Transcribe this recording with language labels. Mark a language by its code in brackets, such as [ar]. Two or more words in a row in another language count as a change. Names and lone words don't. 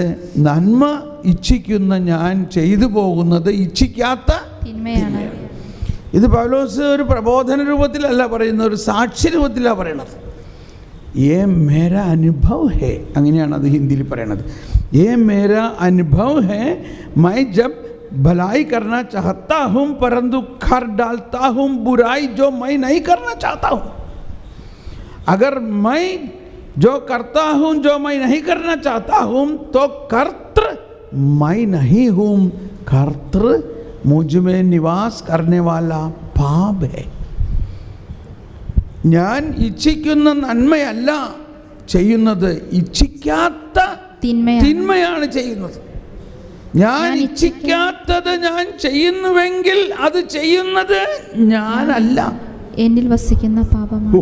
[ml] നന്മ ഇച്ഛിക്കുന്ന ഞാൻ ചെയ്തു പോകുന്നത് ഇച്ഛിക്കാത്ത തിന്മയാണ്. ഇത് പൗലോസ് ഒരു പ്രബോധന രൂപത്തിലല്ല പറയുന്നത്, ഒരു സാക്ഷി രൂപത്തിലാണ് പറയണത്. [hi] ए मेरा अनुभव है, [ml] അങ്ങനെയാണ് അത് ഹിന്ദിയിൽ പറയണത്. [hi] ए मेरा अनुभव है, मैं जब भलाई करना चाहता हूँ परंतु कर डालता हूँ बुराई जो मैं नहीं करना चाहता हूँ. अगर मैं जो करता हूँ जो मैं नहीं करना चाहता हूँ तो कर्तृ मैं नहीं हूँ, कर्तृ मुझ में निवास करने वाला पाप है. [ml] ഞാൻ ഇച്ഛിക്കുന്ന നന്മയല്ല ചെയ്യുന്നത്, ഇച്ഛിക്കാത്ത തിന്മയാണ് ചെയ്യുന്നത്. ഞാൻ ഇച്ഛിക്കാത്തത് ഞാൻ ചെയ്യുന്നുവെങ്കിൽ അത് ചെയ്യുന്നത് ഞാനല്ല, എന്നിൽ വസിക്കുന്ന പാപമാണ്.